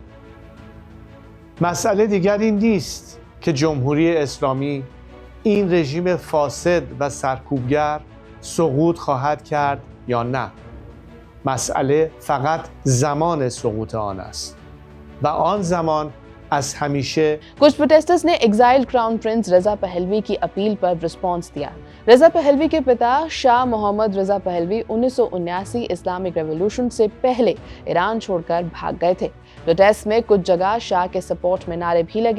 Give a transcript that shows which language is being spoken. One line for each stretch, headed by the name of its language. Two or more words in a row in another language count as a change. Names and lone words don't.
Persian: مسئله دیگر این نیست که جمهوری اسلامی، این رژیم فاسد و سرکوبگر سقوط خواهد کرد یا نه. مسئله فقط زمان سقوط آن است و آن زمان از همیشه.
Hindi: कुछ प्रोटेस्टर्स ने
English: exiled crown prince
Hindi: रजा पहलवी की अपील पर रिस्पॉन्स दिया। रजा पहलवी के पिता शाह मोहम्मद रजा पहलवी 1979 इस्लामिक रेवोल्यूशन से पहले ईरान छोड़कर भाग गए थे। प्रोटेस्ट में कुछ जगह शाह के सपोर्ट में नारे भी लगे।